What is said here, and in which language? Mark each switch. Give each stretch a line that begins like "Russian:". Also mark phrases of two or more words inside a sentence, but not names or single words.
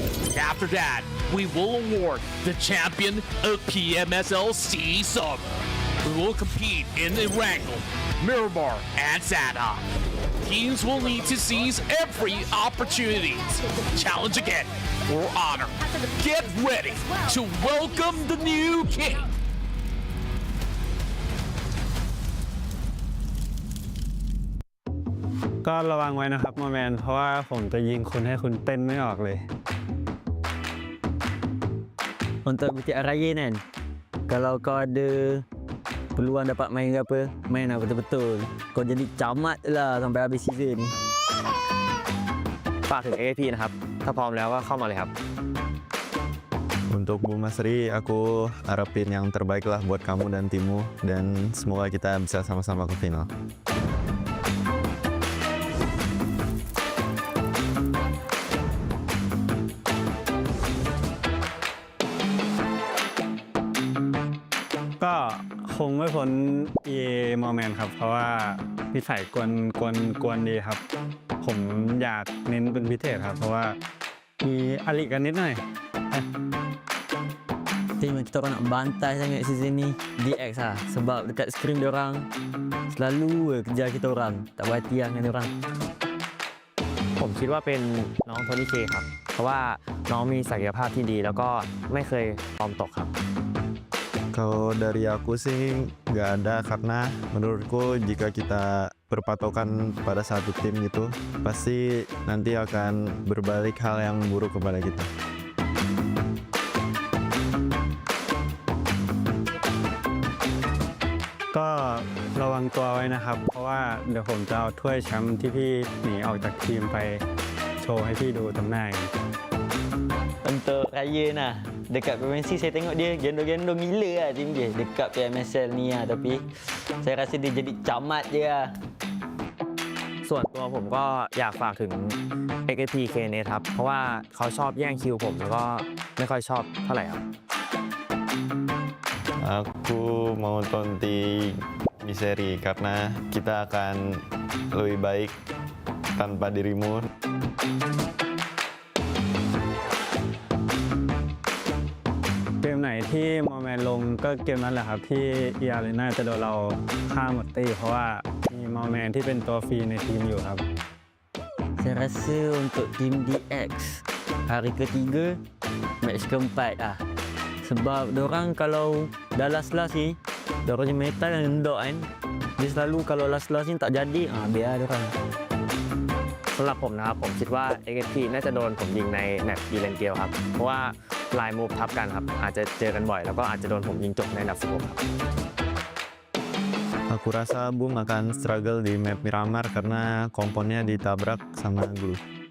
English: After that, we will award the champion of PMSL SEA Summer. We will compete in Erangel, Miramar, and Sanhok. Teams will need to seize every opportunity to challenge again for honor. Get ready to welcome the new king.
Thai: ก็ระวังไว้นะครับโมแมนเพราะว่าผมจะยิงคุณให้คุณเต้นไม่ออกเลย
Malay: Untuk BTR Raya kan, kalau kau ada peluang dapat main ke apa, main lah betul-betul. Kau jadi camat lah sampai habis season ni.
Thai: ฝากถึง AAP นะครับ ถ้าพร้อมแล้วก็เข้ามาเลยครับ
Indonesian: Untuk Bu Masri, aku harapin yang terbaik lah buat kamu dan timmu, dan semoga kita bisa sama-sama ke final.
Thai: ก็คงไม่พ้น EA โมแมนครับเพราะว่านิสัยกวนดีครับผมอยากเน้นเป็นพิเศษครับเพราะว่ามีอลิกันนิดหน่อย
Malay: Tim kita orang nak bantai sangat season ni DX lah. Sebab dekat screen diorang selalu kejar kita orang. Tak berhati lah dengan diorang.
Thai: ผมคิดว่าเป็นน้องโทนี่เคครับ เพราะว่าน้องมีศักยภาพที่ดีแล้วก็ไม่เคยฟอร์มตกครับ
Indonesian: Kalau dari aku sih nggak ada, karena menurutku jika kita berpatokan pada satu tim gitu, pasti nanti akan berbalik hal yang buruk kepada kita.
Thai: ก็ระวังตัวไว้นะครับเพราะว่าเดี๋ยวผมจะเอาถ้วยแชมป์ที่พี่หนีออกจากทีมไปโชว์ให้พี่ดูตรงหน้า
Malay: Untuk Raya nah, dekat PMSL saya tengok dia gendong-gendong gila lah tim dia dekat PMSL ni lah. Tapi saya rasa dia jadi camat je lah.
Thai: ส่วนตัวผมก็อยากฝากถึง XAPK นะครับ เพราะว่าเขาชอบแย่งคิวผมแล้วก็ไม่ค่อยชอบเท่าไหร่ครับ
Indonesian: Aku mau tonti Miseri karena kita akan lebih baik tanpa dirimu.
Thai: เกมไหนที่โมแมนลงก็เกมนั้นแหละครับที่eArenaจะโดนเราฆ่าหมดตีเพราะว่ามีโมแมนที่เป็นตัวฟรีในทีมอยู่ครับ
Malay: Saya rasa untuk tim DX hari ketiga, match keempat lah. Sebab dorang kalau dah last-last ni, dorang punya meta yang endok kan. Dia selalu kalau last-last ni tak jadi, biar dorang.
Thai: สำหรับผมนะครับผมคิดว่า XP น่าจะโดนผมยิงในแมปอีเลนเกลครับเพราะว่าลายมูฟทับกันครับอาจจะเจอกันบ่อยแล้วก็อาจจะโดนผมยิงจบในอันดับ16ครับ
Indonesian: Aku rasa Boom akan struggle di map Miramar karena komponnya ditabrak sama Glue.